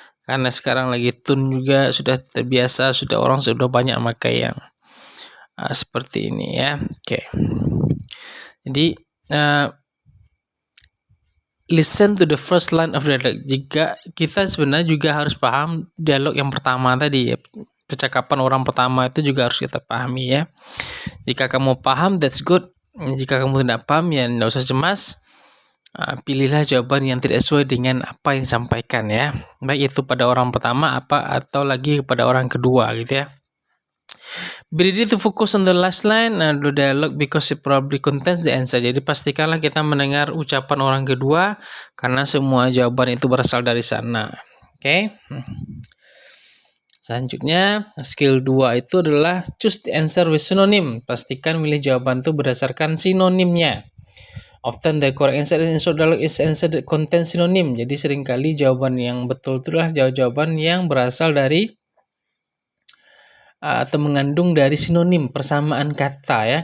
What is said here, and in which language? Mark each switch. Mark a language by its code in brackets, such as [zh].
[id] Karena sekarang lagi tune juga sudah terbiasa, orang sudah banyak pakai yang seperti ini ya. Oke. Jadi [en] listen to the first line of dialogue. [id] Jika kita sebenarnya juga harus paham dialog yang pertama tadi ya. Percakapan orang pertama itu juga harus kita pahami ya. Jika kamu paham, [en] that's good. [id] Jika kamu tidak paham, ya tidak usah cemas. Pilihlah jawaban yang tidak sesuai dengan apa yang disampaikan ya. Baik itu pada orang pertama atau lagi kepada orang kedua gitu ya. [en] Be ready to focus on the last line and the dialogue because it probably contains the answer. [id] Jadi pastikanlah kita mendengar ucapan orang kedua karena semua jawaban itu berasal dari sana. Oke. Selanjutnya, skill 2 itu adalah [en] choose the answer with synonym. [id] Pastikan milih jawaban itu berdasarkan sinonimnya. [en] Often the correct answer in short dialogue is answer that contains synonym. [id] Jadi seringkali jawaban yang betul itu adalah jawaban yang berasal dari atau mengandung dari sinonim, persamaan kata ya.